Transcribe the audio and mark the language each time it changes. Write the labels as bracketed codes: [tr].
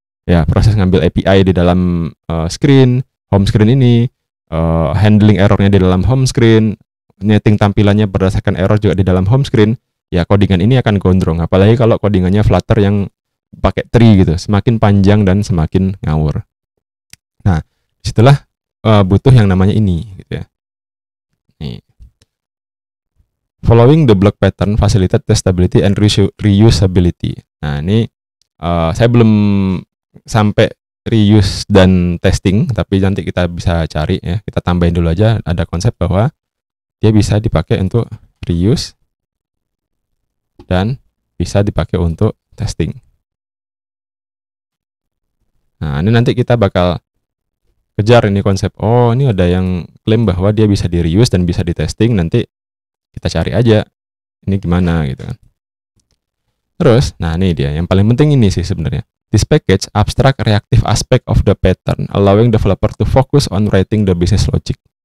[id] Ya, proses ngambil API di dalam screen, home screen ini, handling errornya di dalam home screen, netting tampilannya berdasarkan error juga di dalam home screen. Ya, codingan ini akan gondrong. Apalagi kalau codingannya Flutter yang pakai tree gitu, semakin panjang dan semakin ngawur. Nah, disitulah butuh yang namanya ini gitu ya. Nih. [en] Following the block pattern facilitate testability and reusability. [id] Nah, ini saya belum sampai reuse dan testing, tapi nanti kita bisa cari ya. Kita tambahin dulu aja, ada konsep bahwa dia bisa dipakai untuk reuse dan bisa dipakai untuk testing. Nah, ini nanti kita bakal kejar ini konsep. Oh, ini ada yang klaim bahwa dia bisa di reuse dan bisa di testing. Nanti kita cari aja ini gimana gitu kan. Terus, nah ini dia yang paling penting ini sih sebenarnya. [en] This package abstract reactive aspect of the pattern, allowing developer to focus on writing the business logic.